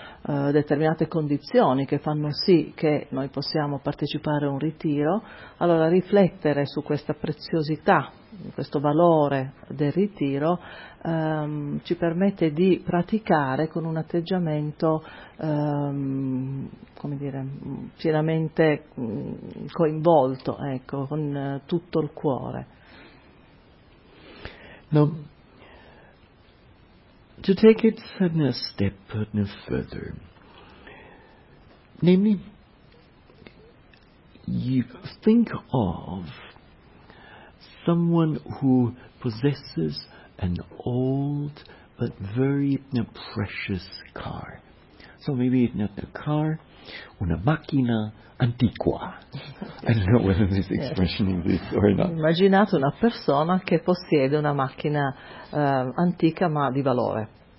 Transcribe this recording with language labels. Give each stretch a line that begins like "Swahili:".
Italian: determinate condizioni che fanno sì che noi possiamo partecipare a un ritiro, allora riflettere su questa preziosità, questo valore del ritiro, ci permette di praticare con un atteggiamento come dire, pienamente coinvolto, ecco, con tutto il cuore.
English: Now, to take it a step further, namely, you think of someone who possesses an old but very precious car. So maybe it's not a car,
Italian: una macchina antiqua.
English: I don't know whether this expression exists or not.
Italian: Immaginate una persona che possiede una macchina antica ma di valore.